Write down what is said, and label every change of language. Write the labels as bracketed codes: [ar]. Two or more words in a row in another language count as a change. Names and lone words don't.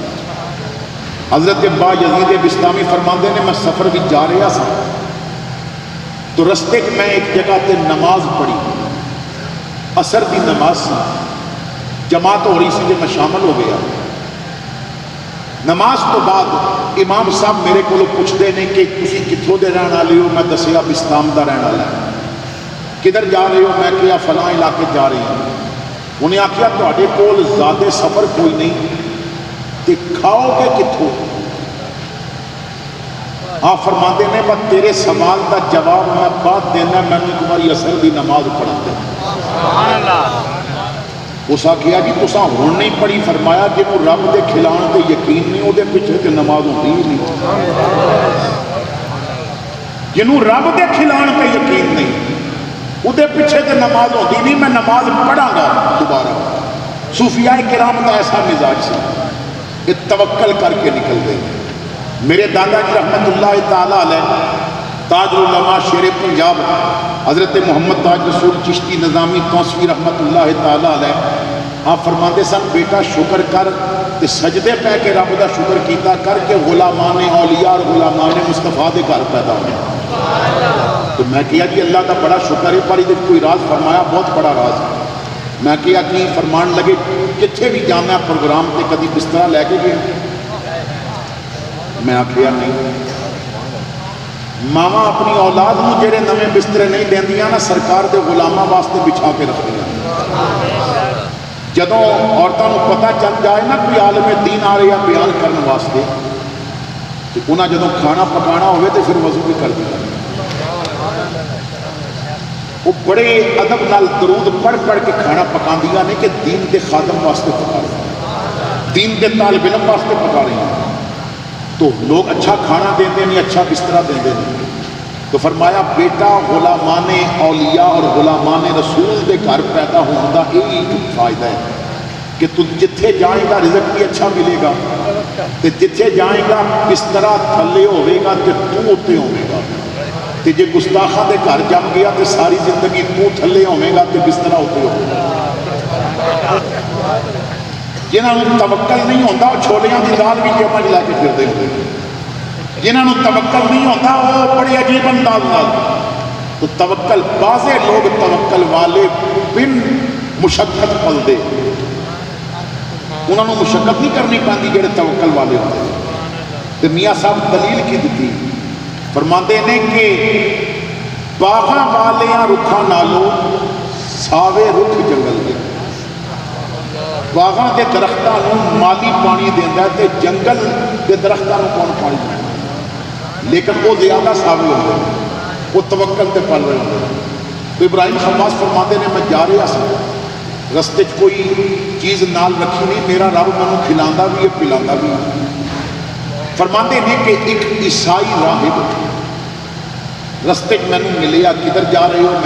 [pa] حضرت با یزید بستامی فرماندے نے میں سفر بھی جا رہا سا تو رستے میں ایک جگہ تے نماز پڑھی، عصر دی نماز سی، جماعت ہو رہی سی تے میں شامل ہو گیا۔ نماز تو بعد امام صاحب میرے کو پوچھتے ہیں کہ تسی کتھوں دے رہن والے ہو؟ میں دسیا بستام دا رہن والا ہے۔ کدھر جا رہے ہو؟ [ur] میں کہا فلاں علاقے جا رہی ہوں۔ [pa] انہیں آخیا تواڈے کول زیادہ سفر کوئی نہیں تے کھاؤ گے کتھوں؟ آپ فرماتے ہیں بس تیرے سوال دا جواب میں بعد دینا، میں نے تمہاری اثر دی نماز پڑھا دے۔ اس آخیا جی تساں ہن نہیں پڑھی؟ فرمایا جنوں رب دے کھلان تے یقین نہیں، وہ پیچھے تے نماز ہوتی ہی نہیں۔ جنوں رب دے کھلان تے یقین نہیں، وہ پیچھے تے نماز ہوتی نہیں، میں نماز پڑھاں گا دوبارہ۔ [ur] صوفیاء کرام کا ایسا مزاج سی، یہ توکل کر کے نکل گئے۔ [pa] میرے دادا جی [ar] رحمت اللہ تعالی علیہ [pa] تاج العلماء شیر پنجاب حضرت محمد تاج رسول چشتی نظامی توسوی [ar] رحمت اللہ تعالی علیہ، [pa] آپ فرماندے سن بیٹا شکر کر تے سجدے پہ کے رب دا شکر کیتا کر کے غلامان اولیاء اور غلامان مصطفیٰ دے گھر پیدا ہوئے۔ [ur] تو میں کہا جی اللہ کا بڑا شکر ہے، پر ادھر کوئی راز فرمایا، بہت بڑا راز ہے۔ [pa] میں کہا کہ فرمان لگے جتھے بھی جانا پروگرام تے کدی بسترا لے کے گئے؟ میں آخیا نہیں۔ ماواں اپنی اولاد نو جڑے نویں بسترے نہیں دیندیاں نا، سرکار دے غلاماں واسطے بچھا کے رکھدیاں۔ جدوں عورتاں نو پتہ چل جائے نا کوئی عالم دین آ رہا بیان کرنے واسطے، تو انہاں جدوں کھانا پکانا ہوئے تو پھر وضو بھی کر دیا۔ وہ بڑے ادب نال درود پڑھ پڑھ کے کھانا پکاندیاں نے کہ دین دے خادم واسطے پکا رہے ہیں، دین دے طالب علم واسطے پکا رہے ہیں۔ تو لوگ اچھا کھانا دیندے نہیں، اچھا بسترا دیندے نہیں۔ تو فرمایا بیٹا غلامان اولیاء اور غلامان رسول دے گھر پیدا ہونے کا یہی ایک فائدہ ہے کہ تو جتھے جائے گا رزق بھی اچھا ملے گا، تے جتھے جائے گا بسترا تھلے ہوئے گا تے تو اتنے ہوئے گا، تے جے گستاخاں دے گھر جم گیا تے ساری زندگی تو تھلے ہوئے گا تے بسترا اتنے ہوئے گا۔ جنہاں نوں توکل نہیں ہوتا وہ چھولیاں دی دال بھی جیباں وچ لے کے پھردے ہوندے، جنہاں نوں توکل نہیں ہوتا وہ بڑے عجیب انداز نال۔ تو توکل، بعضے لوگ توکل والے بن مشقت پلدے، انہاں نوں مشقت نہیں کرنی پیندی جڑے توکل والے ہوندے۔ تے میاں صاحب دلیل کی دتی، فرماندے نے کہ باغاں والیاں رکھاں نالوں ساوے رکھ جنگل دے۔ باغਾਂ ਦੇ ਦਰਖਤਾਂ ਨੂੰ ਮਾਲੀ ਪਾਣੀ ਦਿੰਦਾ ਤੇ ਜੰਗਲ ਦੇ ਦਰਖਤਾਂ ਨੂੰ ਕੌਣ ਪਾਣੀ ਦਿੰਦਾ? ਲੇਕਿਨ ਉਹ ਜ਼ਿਆਦਾ ਸਾਬਿਤ ਹੁੰਦੇ ਨੇ, ਉਹ ਤਵੱਕਲ ਤੇ ਪਲ ਰਹੇ ਹੁੰਦੇ ਨੇ। تو ابراہیم خواص فرماتے نے میں جا رہا سا رستے کوئی چیز نال رکھی نہیں، میرا رب مینوں کھلاندا بھی ہے پلاندا بھی ہے۔ فرماتے نے کہ ایک عیسائی راہب رستے مینوں ملیا، کدھر جا رہے ہو؟